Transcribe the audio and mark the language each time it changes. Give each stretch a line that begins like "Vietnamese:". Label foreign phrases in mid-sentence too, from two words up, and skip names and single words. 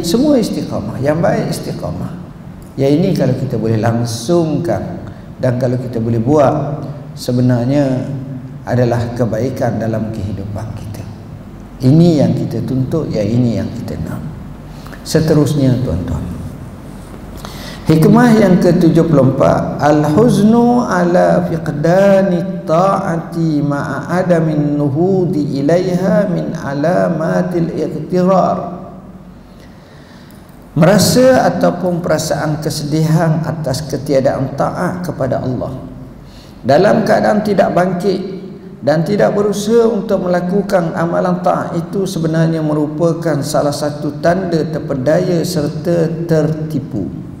Malay: Semua istiqamah, yang baik istiqamah. Yang ini kalau kita boleh langsungkan dan kalau kita boleh buat, sebenarnya adalah kebaikan dalam kehidupan kita. Ini yang kita tuntut, yang ini yang kita nak. Seterusnya tuan-tuan, hikmah yang ke-74,
Arabic: الحزن على فقدان الطاعات مع عدم النهوض إليها من علامات الاغترار.
Malay: Merasa ataupun perasaan kesedihan atas ketiadaan taat kepada Allah dalam keadaan tidak bangkit dan tidak berusaha untuk melakukan amalan taat itu sebenarnya merupakan salah satu tanda terpedaya serta tertipu.